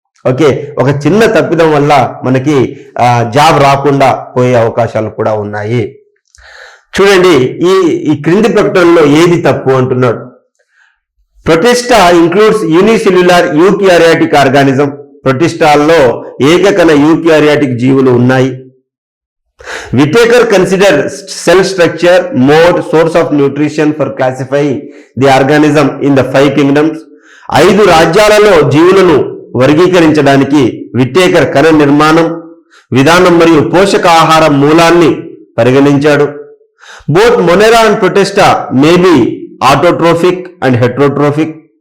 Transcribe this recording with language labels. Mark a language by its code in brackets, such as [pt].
[te] Okay, ఒక చిన్న తప్పిదం వల్ల మనకి జాబ్ రాకుండా పోయే అవకాశాలు కూడా ఉన్నాయి. చూడండి, ఈ క్రింది ప్రకటనలో ఏది తప్పు అంటున్నాడు. [en] Protista includes unicellular eukaryotic organism. [te] ప్రొటిస్టాల్లో ఏకకణ eukaryotic జీవులు ఉన్నాయి. [en] Whittaker consider cell structure, mode, source of nutrition for classifying the organism in the 5 kingdoms. [te] 5 రాజ్యాలలో జీవులను వర్గీకరించడానికి విట్టేకర్ కణ నిర్మాణం, విధానం మరియు పోషకాహార మూలాన్ని పరిగణించాడు. [en] Both monera and protista may be autotrophic and heterotrophic.